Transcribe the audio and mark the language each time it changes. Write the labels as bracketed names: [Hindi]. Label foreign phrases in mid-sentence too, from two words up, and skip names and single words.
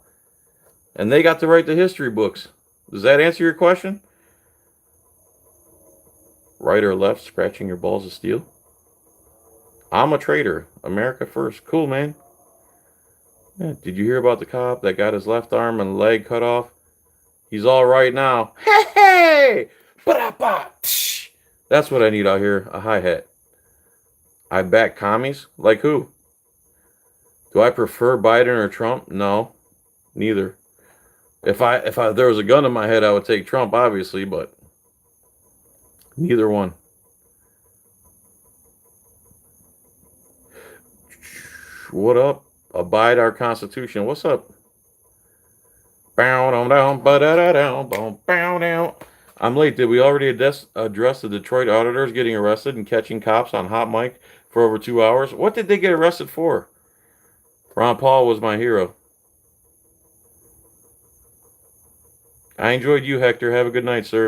[English] And they got to write the history books. Does that answer your question? Right or left, scratching your balls of steel? I'm a traitor. America first. Cool, man. Yeah, did you hear about the cop that got his left arm and leg cut off? He's all right now. Hey, hey! Ba-da-ba! That's what I need out here. A hi-hat. I back commies? Like who? Do I prefer Biden or Trump? No, neither. If there was a gun in my head, I would take Trump, obviously, but neither one. What up? Abide our Constitution. What's up? Bow down down ba da da down bow bow down. I'm late. Did we already address the Detroit auditors getting arrested and catching cops on hot mic for over 2 hours? What did they get arrested for? Ron Paul was my hero. I enjoyed you, Hector. Have a good night, sir.